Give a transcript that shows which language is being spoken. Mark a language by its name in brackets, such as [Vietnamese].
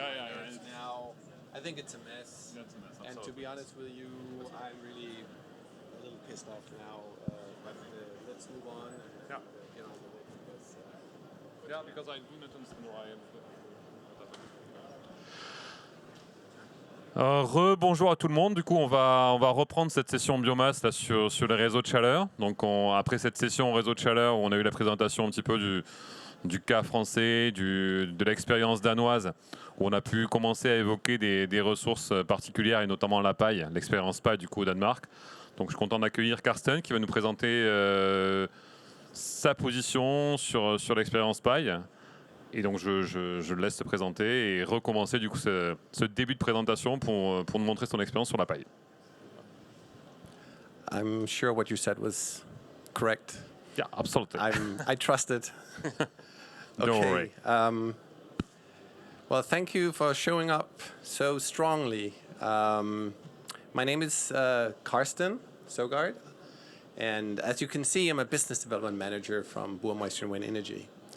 [English] on my yeah, yeah, nerves it's- now. I think it's a mess. That's a mess. And to be honest with you, I'm really a little pissed off now. But let's move on and Yeah. get on with it because. Yeah, because I do not understand why. [French] Rebonjour à tout le monde. Du coup, on va reprendre cette session biomasse là, sur les réseaux de chaleur. Donc, après cette session réseau de chaleur, où on a eu la présentation un petit peu du cas français, de l'expérience danoise, où on a pu commencer à évoquer des ressources particulières et notamment la paille, l'expérience paille du coup au Danemark. Donc je suis content d'accueillir Karsten qui va nous présenter sa position sur l'expérience paille. Et donc je le laisse se présenter et recommencer du coup ce début de présentation pour nous montrer son expérience sur la paille. [English] I'm sure what you said was correct. Yeah, absolutely. I trust it. Don't worry. Well, thank you for showing up so strongly. My name is Karsten Sogard, and as you can see, I'm a business development manager from Burmeister Wind Energy.